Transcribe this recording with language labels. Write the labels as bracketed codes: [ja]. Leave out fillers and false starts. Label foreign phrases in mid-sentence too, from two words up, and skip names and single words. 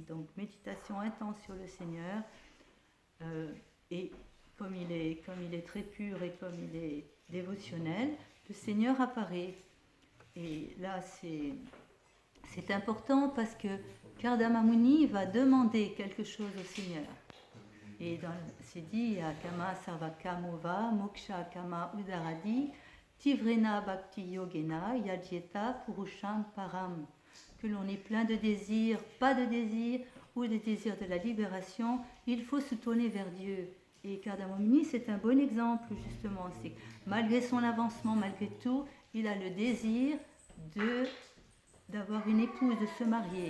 [fr] Donc méditation intense sur le Seigneur, et comme il est très pur et comme il est dévotionnel, le Seigneur apparaît. Et là c'est important parce que Kardama Muni va demander quelque chose au Seigneur. Et c'est dit, [sa] Kama Sarvaka Mova, Moksha Kama Udaradi, Tivrena Bhakti Yogena, Yajeta Purusham Param. [fr] Que l'on est plein de désirs, pas de désirs, ou de désirs de la libération, il faut se tourner vers Dieu. Et Kardama Muni, c'est un bon exemple, justement. C'est malgré son avancement, malgré tout, il a le désir d'avoir une épouse, de se marier.